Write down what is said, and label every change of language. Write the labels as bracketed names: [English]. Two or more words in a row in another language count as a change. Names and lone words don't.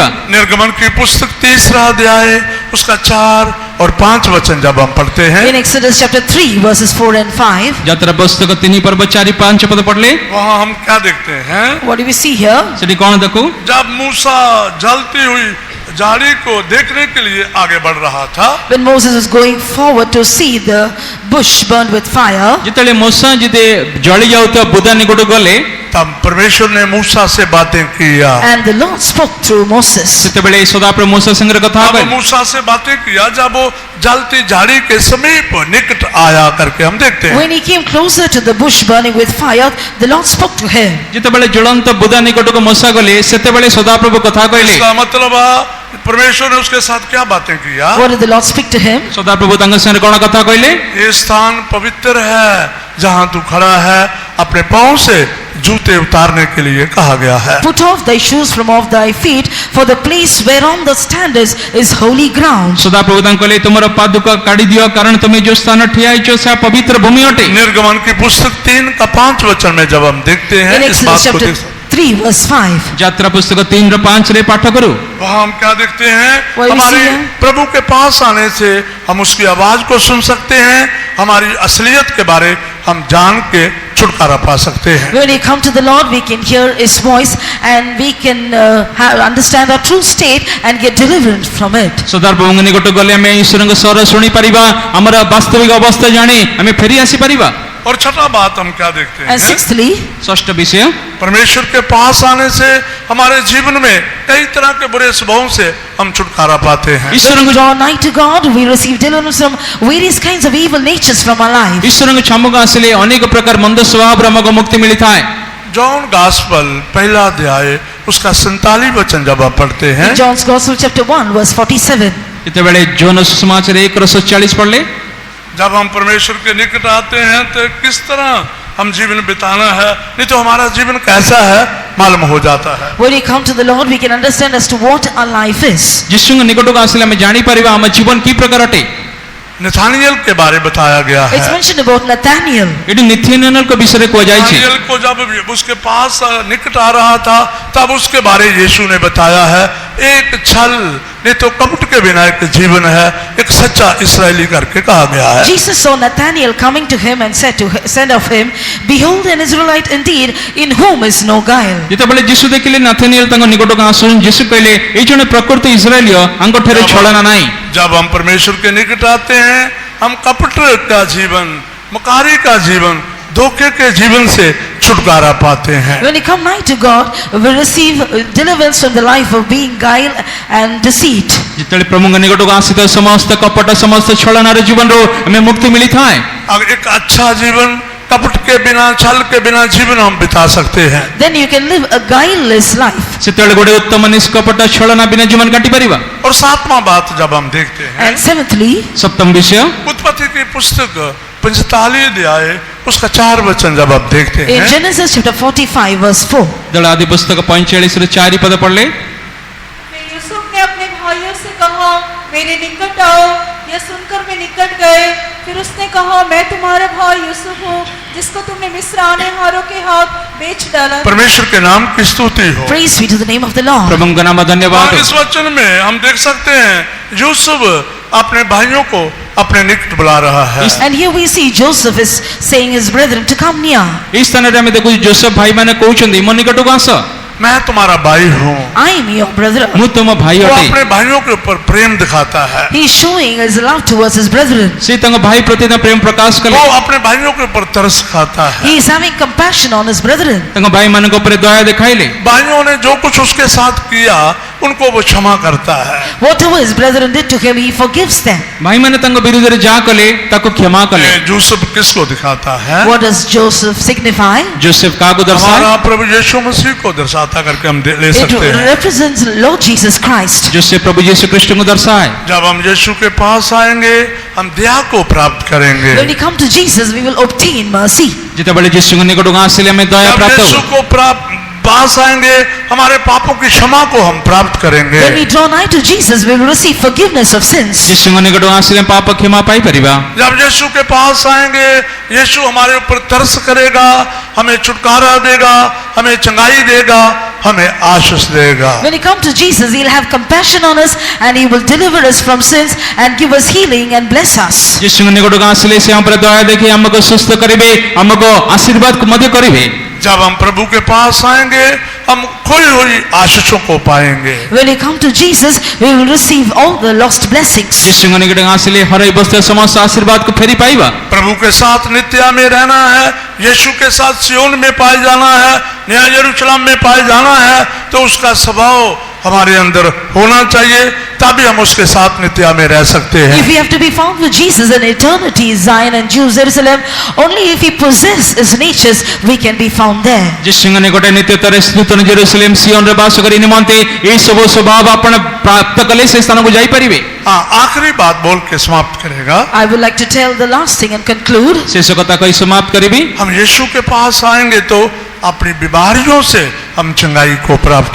[Hindi] निर्गमन की पुस्तक 3 अध्याय उसका 4 और 5 वचन जब हम पढ़ते हैं, [English] In Exodus chapter 3 verses 4 and 5, [Odia] ଯାତ୍ରା ପୁସ୍ତକ 3 ପର୍ବ 4 5 ପଦ ପଢିଲେ [Hindi] वहाँ हम क्या देखते हैं? [English] what do we see here? [Odia] ସେଠି କଣ ଦେଖୁ? [Hindi] जब मूसा जलती हुई झाड़ी को देखने के लिए आगे बढ़ रहा था, [English] When Moses was going forward to see the bush burned with fire, [Odia] ଯେତେବେଳେ ମୋଶା ଯଦି ଜଳି ଯାଉଥିବା ବୁଦା ନିକଟକୁ ଗଲେ [Hindi] तब परमेश्वर ने मूसा से बातें किया। [English] and the Lord spoke through Moses. [Odia] ସେତେବେଳେ ସଦାପ୍ରଭୁ ମୋଶା ସାଙ୍ଗରେ କଥା [Hindi] अब [Odia] ହେବେ। [Hindi] मूसा से बातें किया जब वो जलती झाड़ी के समीप निकट आया करके हम देखते हैं। [English] When he came closer to the bush burning with fire, the Lord spoke to him. [Odia] ଯେତେବେଳେ ଜ୍ୱଳନ୍ତ ବୁଦା ନିକଟକୁ ମୋଶା ଗଲେ ସେତେବେଳେ ସଦାପ୍ରଭୁ କଥା କହିଲେ। [Hindi] इसका मतलब परमेश्वर ने उसके साथ क्या बातें किया? [English] What did the Lord speak to him? [Odia] ସଦାପ୍ରଭୁ ତାଙ୍କ ସାଙ୍ଗରେ କଣ କଥା କହିଲେ? [Hindi] ये स्थान पवित्र है जहाँ तू खड़ा है, अपने पाँव से जूते उतारने के लिए कहा गया है। [English] Put off thy shoes from off thy feet, for the place whereon thou standest is holy ground. [Odia] ସଦାପ୍ରଭୁ ତାଙ୍କୁ କହିଲେ ତୁମର ପାଦୁକ କାଢି ଦିଅ କାରଣ ତୁମେ ଯୋଉ ସ୍ଥାନ ଠିଆ ହେଇଛ ସେ ପବିତ୍ର ଭୂମି ଅଟେ। [Hindi] निर्गमन की पुस्तक 3 का 5 वचन में जब हम देखते हैं [English] In [Hindi] इस [English] Exodus [Hindi] बात को [English] chapter [Hindi] देख सकते हैं। [English] 3 verse 5. [Odia] ଯାତ୍ରା ପୁସ୍ତକ 3:5 ପାଠ କରୁ। [Hindi] वहाँ हम क्या देखते हैं? वही हमारे सी है। प्रभु के पास आने से हम उसकी आवाज को सुन सकते हैं, हमारी असलियत के बारे हम जान के छुटकारा पा सकते हैं। [English] When we come to the Lord, we can hear His voice and we can understand our true state and get deliverance from it. [Odia] ସଦାର ପ୍ରଭୁଙ୍କ ନିକଟ ଗଲେ ଆମେ ଈଶ୍ୱରଙ୍କ ସ୍ୱର ଶୁଣି ପାରିବା, ଆମର ବାସ୍ତବିକ ଅବସ୍ଥା ଜାଣି ଆମେ ଫେରି ଆସି ପାରିବା। [Hindi] और छठा बात हम क्या देखते [English] And [Hindi] हैं? [English] sixthly, [Odia] ଷଷ୍ଠ ବିଷୟ, [Hindi] परमेश्वर के पास आने से हमारे जीवन में कई तरह के बुरे स्वभावों से हम छुटकारा पाते हैं। [English] when we [Odia] ଈଶ୍ୱରଙ୍କ [English] draw nigh to God, we receive deliverance from various kinds of evil natures from our life. [Odia] ଈଶ୍ୱରଙ୍କ ଛାମୁକୁ ଆସିଲେ ଅନେକ ପ୍ରକାର ମନ୍ଦ ସ୍ୱଭାବରୁ ଆମକୁ ମୁକ୍ତି ମିଳିଥାଏ। [Hindi] जॉन गॉस्पल पहला अध्याय उसका 47 वचन जब आप पढ़ते हैं, [English] In John's Gospel chapter 1 verse 47. [Odia] ଯେତେବେଳେ ଯୌନ ସୁସମାଚାର 1:40 ପଢିଲେ, [Hindi] जब हम परमेश्वर के निकट आते हैं तो किस तरह हम जीवन बिताना है, नहीं तो हमारा जीवन कैसा है मालूम हो जाता है। [English] When we come to the Lord, we can understand as to what our life is. [Odia] ଯୀଶୁଙ୍କ ନିକଟକୁ ଆସିଲେ ଆମେ ଜାଣିପାରିବା ଆମ ଜୀବନ କି ପ୍ରକାର ଅଟେ। [Hindi] नथानियल के बारे बताया गया [English] It's [Hindi] है। [English] mentioned about Nathaniel. [Odia] ଏଠି ନିଥ୍ୟାନୟନଙ୍କ ବିଷୟରେ କୁହାଯାଇଛି। [Hindi] नथानियल को जब उसके पास निकट आ रहा था तब उसके बारे यीशु ने बताया है, एक छल नहीं तो कपट के बिना एक जीवन है, एक सच्चा इस्राएली करके कहा गया है। [English] Jesus saw Nathanael coming to him and said of him, Behold an Israelite indeed, in whom is no guile. [Odia] ଯେତେବେଳେ ଯୀଶୁ ଦେଖିଲେ ନାଥାନିଏଲ ତାଙ୍କ ନିକଟକୁ ଆସୁଛନ୍ତି, ଯୀଶୁ କହିଲେ ଏଇ ଜଣେ ପ୍ରକୃତ ଇସ୍ରାଏଲୀୟ, ଆଙ୍କଠାରେ ଛଳନା ନାହିଁ। [Hindi] जब हम परमेश्वर के निकट आते हैं, हम कपट का जीवन, मकारी का जीवन, धोखे के जीवन से छुटकारा पाते हैं। [English] When we come nigh to God, we receive deliverance from the life of being guile and deceit. [Odia] ଯେତେବେଳେ ପ୍ରଭୁଙ୍କ ନିକଟକୁ ଆସିଥାଏ ସମସ୍ତ କପଟ ସମସ୍ତ ଛଳନାର ଜୀବନରୁ ଆମେ ମୁକ୍ତି ମିଳିଥାଏ। [Hindi] अगर एक अच्छा जीवन कपट के बिना, छल के बिना जीवन हम बिता सकते हैं। [English] Then you can live a guileless life. [Odia] ସେତେବେଳେ ଗୋଟେ ଉତ୍ତମ ନିଷ୍କପଟ ଛଳନା ବିନା ଜୀବନ କାଟି ପାରିବା। [Hindi] और सातवां बात जब हम देखते हैं, [English] And seventhly, [Odia] ସପ୍ତମ ବିଷୟ, [Hindi] उत्पत्ति की पुस्तक 45 अध्याय उसका 4 वचन जब आप देखते [English] in [Hindi] हैं, [English] Genesis chapter 45 verse 4. [Odia] ଯେତେବେଳେ ଆଦି ପୁସ୍ତକ 45 ରୁ 4 ପଦ ପଢିଲେ, [Hindi] फिर यूसुफ ने अपने भाइयों से कहा, मेरे निकट आओ। यह सुनकर वे निकट गए। फिर उसने कहा, मैं तुम्हारा भाई यूसुफ हूँ, जिसको तुमने मिस्र आने हारों के हाथ बेच डाला। परमेश्वर के नाम की स्तुति हो। [English] Praise be to the name of the Lord. [Odia] ପ୍ରଭୁଙ୍କ ନାମ ଧନ୍ୟବାଦ। [Hindi] और इस वचन में हम देख सकते हैं यूसुफ अपने भाइयों को अपने निकट बुला रहा है। [English] And here we see Joseph is saying his brethren to come near. [Odia] ଏଇ ସ୍ଥାନରେ ଆମେ ଦେଖୁଛୁ ଯୋସେଫ ଭାଇମାନେ କହୁଛନ୍ତି ମୋ ନିକଟକୁ ଆସ, [Hindi] मैं तुम्हारा भाई हूँ। [English] I am your brother. [Odia] ମୁଁ ତୁମ ଭାଇ [Hindi] वो [Odia] ଅଟେ। [Hindi] अपने भाइयों के ऊपर प्रेम दिखाता है। [English] He is showing his love towards his brethren. [Odia] ସେ ତାଙ୍କ ଭାଇ ପ୍ରତି ତାଙ୍କ ପ୍ରେମ ପ୍ରକାଶ କଲେ। [Hindi] वो अपने भाइयों के ऊपर तरस खाता है। [English] He is having compassion on his brethren. [Odia] ତାଙ୍କ ଭାଇମାନଙ୍କ ଉପରେ ଦୟା ଦେଖାଇଲେ। [Hindi] भाइयों ने जो कुछ उसके साथ किया उनको वो क्षमा करता है। [English] Whatever his brethren did to him, he forgives them. [Odia] ଭାଇମାନେ ତାଙ୍କ ବିରୁଦ୍ଧରେ ଯାହା କଲେ ତାକୁ କ୍ଷମା କଲେ। [Hindi] यूसुफ किसको दिखाता है? [English] What does Joseph signify? [Odia] ଯୋସେଫ କାହାକୁ ଦର୍ଶାଏ? [Hindi] हमारा प्रभु यीशु मसीह को दर्शाता करके हम ले [English] It [Hindi] सकते हैं। [English] represents Lord Jesus Christ. [Odia] ଯୋସେଫ ପ୍ରଭୁ ଯୀଶୁ ଖ୍ରୀଷ୍ଟଙ୍କୁ ଦର୍ଶାଏ। [Hindi] जब हम यीशु के पास आएंगे हम दया को प्राप्त करेंगे। [English] When we come to Jesus, we will obtain mercy. [Odia] ଯେତେବେଳେ ଯୀଶୁଙ୍କ ନିକଟକୁ ଆସିଲେ ଆମେ ଦୟା [Hindi] जब [Odia] ପ୍ରାପ୍ତ [Hindi] यीशु [Odia] ହେବୁ। [Hindi] को पास आएंगे हमारे पापों की क्षमा को हम प्राप्त करेंगे। [English] When we draw nigh to Jesus, we will receive forgiveness of sins. [Odia] ଯୀଶୁଙ୍କ ନିକଟକୁ ଆସିଲେ ପାପ କ୍ଷମା ପାଇପାରିବା। [Hindi] जब यीशु के पास आएंगे यीशु हमारे ऊपर तरस करेगा, हमें छुटकारा देगा, हमें चंगाई देगा, हमें आशीष देगा। [English] When we come to Jesus, he'll have compassion on us and he will deliver us from sins and give us healing and bless us. [Odia] ଯୀଶୁଙ୍କ ନିକଟକୁ ଆସିଲେ ସେ ଆମ ଉପରେ ଦୟା ଦେଖି ଆମକୁ ସୁସ୍ଥ କରିବେ, ଆମକୁ ଆଶୀର୍ବାଦ ମଧ୍ୟ କରିବେ। [Hindi] जब हम प्रभु के पास आएंगे हम खोई हुई आशीषों को पाएंगे। [English] When we come to Jesus, we will receive all the lost blessings. [Odia] ଯୀଶୁଙ୍କ ନିକଟକୁ ଆସିଲେ ହରାଇ ବସିଥିବା ସମସ୍ତ ଆଶୀର୍ବାଦକୁ ଫେରି ପାଇବା। [Hindi] प्रभु के साथ नित्य में रहना है, यीशु के साथ सियोन में पाए जाना है, नया यरूशलेम में पाए जाना है, तो उसका स्वभाव हमारे अंदर होना चाहिए, तभी हम उसके साथ नित्य में रह सकते हैं। [English] If we have to be found with Jesus in eternity, Zion and Jerusalem, only if we possess his natures, we can be found there. [Odia] ଯୀଶୁଙ୍କ ନିକଟରେ ନିତ୍ୟତାରେ ନୂତନ ଜେରୁସାଲେମ ସିଓନରେ ବାସ କରି ନିମନ୍ତେ ଏହି ସବୁ ସ୍ୱଭାବ ଆପଣ ପ୍ରାପ୍ତ କଲେ ସେ ସ୍ଥାନକୁ ଯାଇପାରିବେ। [Hindi] हाँ, आखिरी बात बोल के समाप्त करेगा। [English] I would like to tell the last thing and conclude. [Odia] ଶେଷ କଥା କହି ସମାପ୍ତ କରିବି। [Hindi] हम यीशु के पास आएंगे तो अपनी बीमारियों से हम चंगाई को प्राप्त